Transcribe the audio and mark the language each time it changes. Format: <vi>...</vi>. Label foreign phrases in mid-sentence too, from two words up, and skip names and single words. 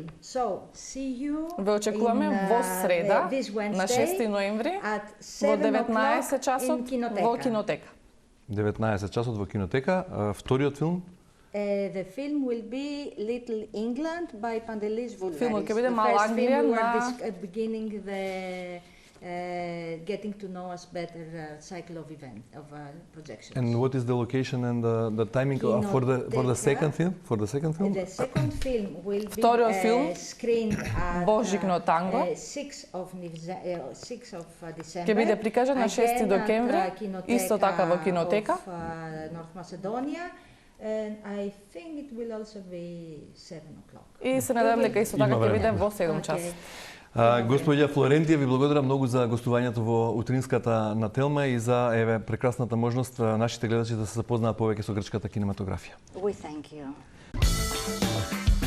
<mk>Ве очекуваме во среда, на 6 ноември, во 19 часот во кинотека. 19 часот во кинотека. Вториот филм? Филмот ќе биде Мала Англија на</mk> <en>getting to know us better cycle of projections. And what is the location and the timing for the second film? For the second film? The second film will be screened at Божикно танго. 6 of December.</en> <mk>Ќе биде прикажан на 6 декември, исто така во кинотека.</mk> <en>North Macedonia. And I think it will also be 7 o'clock.</en> <mk>И се надевам дека исто така ќе биде во 7 часот. Господја Флорентија, ви благодарам многу за гостувањето во утринската на Телма и за прекрасната можност нашите гледачи да се запознаат повеќе со грчката кинематографија.</mk> <en>We thank you.</en>